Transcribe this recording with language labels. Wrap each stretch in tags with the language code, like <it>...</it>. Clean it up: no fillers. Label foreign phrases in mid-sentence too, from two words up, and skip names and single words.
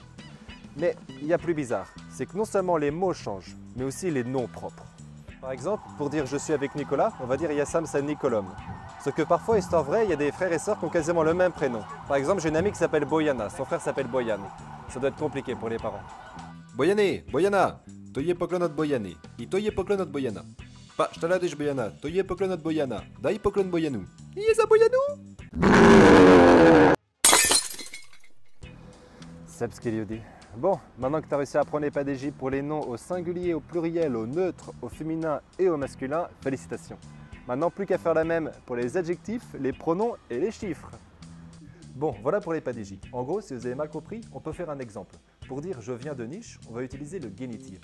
<fr>Mais il y a plus bizarre, c'est que non seulement les mots changent, mais aussi les noms propres. Par exemple, pour dire je suis avec Nicolas, on va dire</fr> <sr>Yassam San Nicolom.</sr> <fr>Sauf que parfois, histoire vraie, il y a des frères et sœurs qui ont quasiment le même prénom. Par exemple, j'ai une amie qui s'appelle Boyana, son frère s'appelle Boyan. Ça doit être compliqué pour les parents.</fr> <sr>Boyane, Boyana, to je poklon od Bojany. I to je poklon od Bojana. Pa, šta radiš Bojana? To je poklon od Bojana. Daj poklon Bojanu. I za Bojanu? Srpski ljudi.</sr> <fr>Bon, maintenant que tu as réussi à apprendre les padeji pour les noms au singulier, au pluriel, au neutre, au féminin et au masculin, félicitations. Maintenant, plus qu'à faire la même pour les adjectifs, les pronoms et les chiffres. Bon, voilà pour les padeji. En gros, si vous avez mal compris, on peut faire un exemple. Pour dire je viens de Niš, on va utiliser le génitif.</fr>